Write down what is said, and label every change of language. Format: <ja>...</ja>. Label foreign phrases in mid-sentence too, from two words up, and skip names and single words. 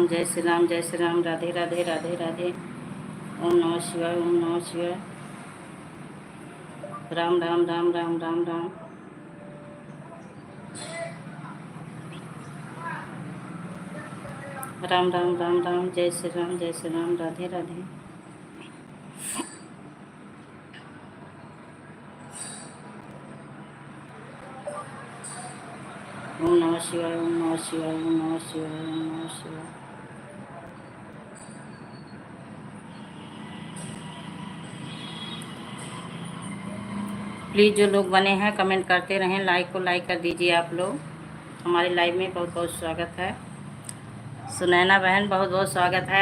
<hi>जय श्री राम, जय श्री राम। राधे राधे, राधे राधे।</hi> <sa>ओम नमः शिवाय, ओम नमः शिवाय।</sa> <hi>राम राम राम राम राम राम। राम राम राम राम। जय श्री राम, जय श्री राम। राधे राधे।</hi> <sa>ओम नमः शिवाय, ओम नमः शिवाय, ओम नमः शिवाय, ओम नमः शिवाय।</sa> <hi>प्लीज़ जो लोग बने हैं कमेंट करते रहें, लाइक को लाइक कर दीजिए आप लोग। हमारे लाइव में बहुत बहुत स्वागत है। सुनैना बहन बहुत बहुत स्वागत है।</hi>